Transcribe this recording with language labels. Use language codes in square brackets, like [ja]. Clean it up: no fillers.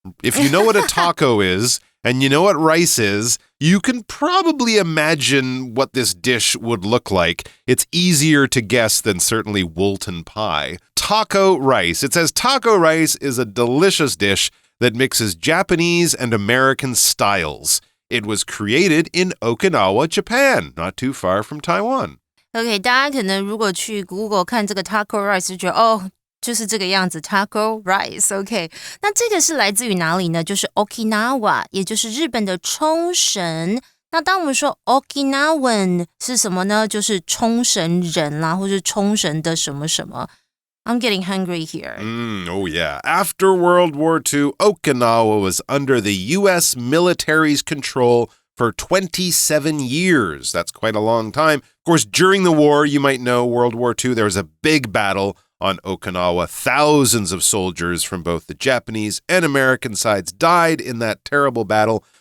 [en] If you know what a taco is, and you know what rice is, you can probably imagine what this dish would look like. It's easier to guess than certainly Woolton pie. Taco rice. It says taco rice is a delicious dish that mixes Japanese and American styles. It was created in Okinawa, Japan, not too far from Taiwan. [zh] OK， 大家可能如果去 Google 看这个 taco rice 就觉得就是这个样子 taco rice。OK， 那这个是来自于哪里呢？就是 Okinawa， 也就是日本的冲绳。那当我们说 Okinawan 是什么呢？就是冲绳人啦，或是冲绳的什么什么。 [en] I'm getting hungry here. Oh, yeah. After World War II, Okinawa was under the U.S. military's control for 27 years. That's quite a long time. Of course, during the war, you might know World War II, there was a big battle on Okinawa. Thousands of soldiers from both the Japanese and American sides died in that terrible battle.